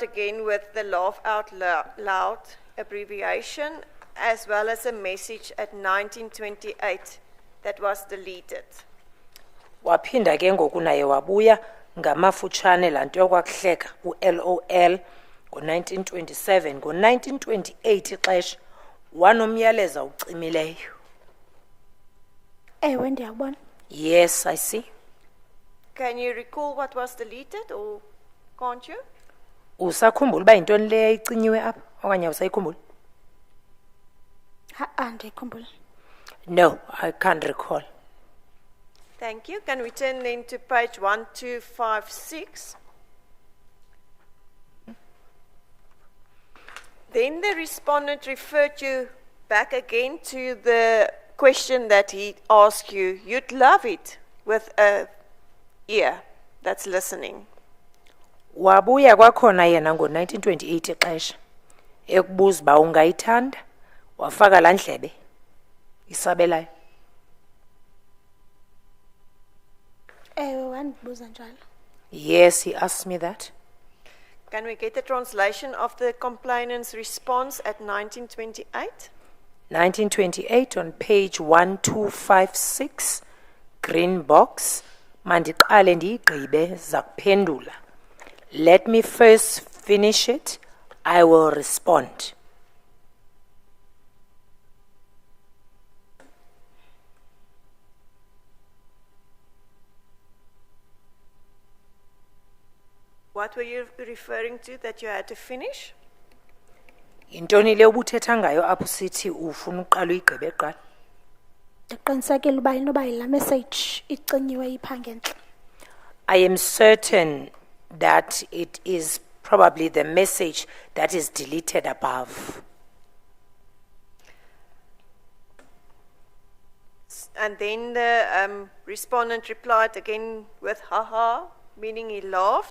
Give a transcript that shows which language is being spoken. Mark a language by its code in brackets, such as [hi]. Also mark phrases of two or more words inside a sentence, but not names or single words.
[en] again with the laugh out loud abbreviation, as well as a message at 1928 that was deleted. [xh] Waphinda ke ngoku naye wabuya ngamafutshane laa nto yokwakuhleka u-LOL ngo-1927 ngo-1928 ixesha wanomyaleza ucimileyo. Ewe ndiyabona. [en] Yes, I see. Can you recall what was deleted or can't you? [xh] Usakhumbula uba yintoni le icinyiwe apha okanye awusayikhumbuli? Andikhumbula. [en] No, I can't recall. Thank you. Can we turn then to page 1256? Then the respondent referred you back again to the question that he asked you. You'd love it with a ear that's listening. [xh] Wabuya kwakhona yena ngo-1928 ixesha ekubuza uba ungayithanda wafaka laa ndlebe isabelayo. Ewe wandibuza njalo. [en] Yes, he asked me that. Can we get a translation of the complainant's response at 1928? 1928 on page 1256, green box. [xh] Mandiqale ndiyigqibe zakuphendula. [en] Let me first finish it. I will respond. What were you referring to that you had to finish? [xh] Yintoni le ubuthetha ngayo apho sithi ufuna uqala uyigqibe qala? Ndiqinisekile uba inoba yila message icinyiwe ipha ngentle. [en] I am certain that it is probably the message that is deleted above. And then the respondent replied again with haha, meaning he laughed.